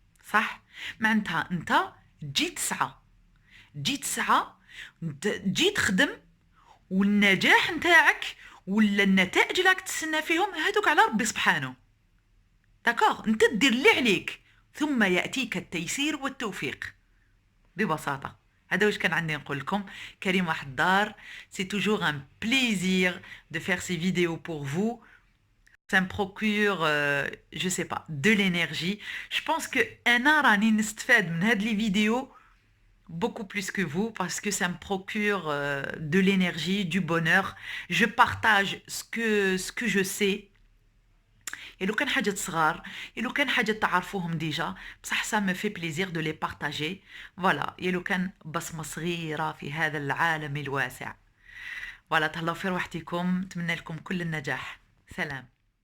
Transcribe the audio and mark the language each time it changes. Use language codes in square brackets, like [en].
[ar] صح؟ معناتها انت تجي تسعى، تجي تسعى، تجي تخدم، والنجاح نتاعك ولا النتائج اللي راك تستنى فيهم هذوك على ربي سبحانه. داكوغ، انت دير اللي عليك ثم يأتيك التيسير والتوفيق ببساطة. هذا واش كان عندي نقول لكم. [fr] كريمة حدار، c'est toujours un plaisir de faire ces vidéos pour vous. Ça me procure, je sais pas, de l'énergie. Je pense que [ar] أنا راني نستفاد من هاد [fr] les vidéos beaucoup plus que vous parce que ça me procure de l'énergie, du bonheur. Je partage ce que je sais. Et [ar] لو كان حاجة صغار، [fr] et [ar] لو كان حاجة تعرفوهم ديجا، بصح [fr] ça me fait plaisir de les partager. [ar] فوالا، يا لو كان بصمة صغيرة في هذا العالم الواسع. فوالا، تهلاو في روحتكم، نتمنى لكم كل النجاح. سلام.